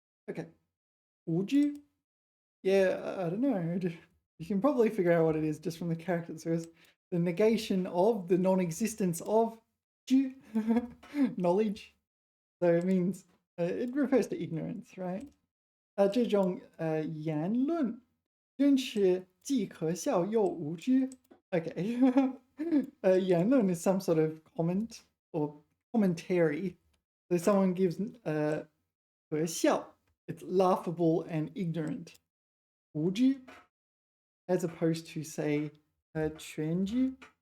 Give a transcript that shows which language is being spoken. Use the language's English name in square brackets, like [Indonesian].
[English] Okay. 无知?Yeah, I don't know. You can probably figure out what it is just from the characters. So it's the negation of the non-existence of 知, knowledge. So it means it refers to ignorance, right? [Chinese] 这种言论真是既可笑又无知. [English] Okay. 言论 is some sort of comment or commentary. So someone gives 可笑, it's laughable and ignorant. 无知, as opposed to say 全知.